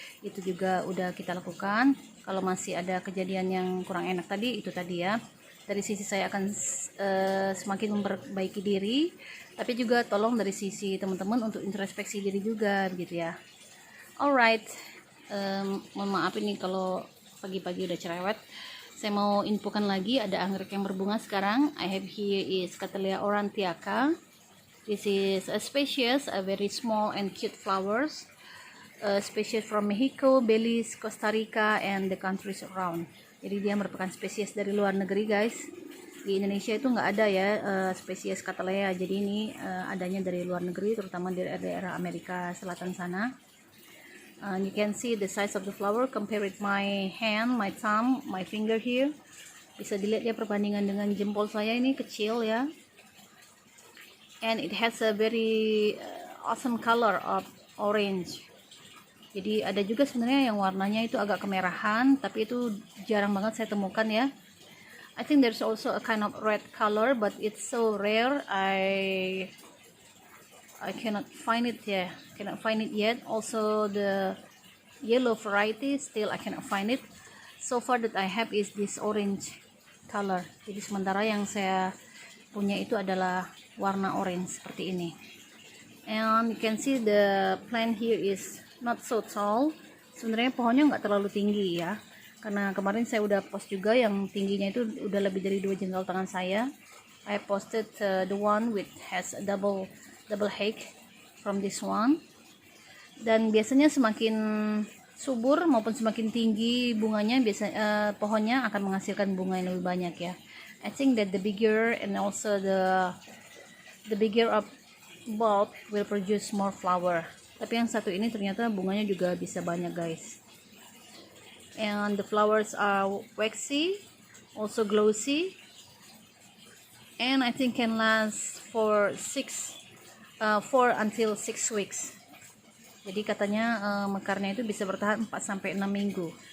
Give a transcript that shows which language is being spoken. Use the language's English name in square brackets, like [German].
[Indonesian] Itu juga udah kita lakukan. Kalau masih ada kejadian yang kurang enak tadi, itu tadi ya, dari sisi saya akan semakin memperbaiki diri, tapi juga tolong dari sisi teman-teman untuk introspeksi diri juga begitu ya. Alright, mohon maaf ini kalau pagi-pagi udah cerewet. Saya mau infokan lagi, ada anggrek yang berbunga sekarang. [English] I have here is Cattleya aurantiaca. This is a species, a very small and cute flowers. Species from Mexico, Belize, Costa Rica, and the countries around. [Indonesian] Jadi dia merupakan spesies dari luar negeri guys. Di Indonesia itu nggak ada ya spesies Cattleya. Jadi ini adanya dari luar negeri, terutama dari daerah Amerika Selatan sana. [English] And you can see the size of the flower compare with my hand, my thumb, my finger here. [Indonesian] Bisa dilihat ya perbandingan dengan jempol saya, ini kecil ya. [English] And it has a very awesome color of orange. [Indonesian] Jadi ada juga sebenarnya yang warnanya itu agak kemerahan, tapi itu jarang banget saya temukan ya. [English] I think there's also a kind of red color, but it's so rare. I cannot find it yet. Also the yellow variety, still I cannot find it. So far that I have is this orange color. [Indonesian] Jadi sementara yang saya punya itu adalah warna orange seperti ini. [English] And you can see the plant here is not so tall. [Indonesian] Sebenarnya pohonnya nggak terlalu tinggi ya, karena kemarin saya udah post juga yang tingginya itu udah lebih dari 2 jengkal tangan saya. [English] I posted the one with has a double height from this one. [Indonesian] Dan biasanya semakin subur maupun semakin tinggi bunganya, pohonnya akan menghasilkan bunga yang lebih banyak ya. [English] I think that the bigger and also the bigger of bulb will produce more flower. [Indonesian] Tapi yang satu ini ternyata bunganya juga bisa banyak guys. [English] And the flowers are waxy, also glossy, and I think can last for 4 until 6 weeks. [Indonesian] Jadi katanya mekarnya itu bisa bertahan 4 sampai 6 minggu.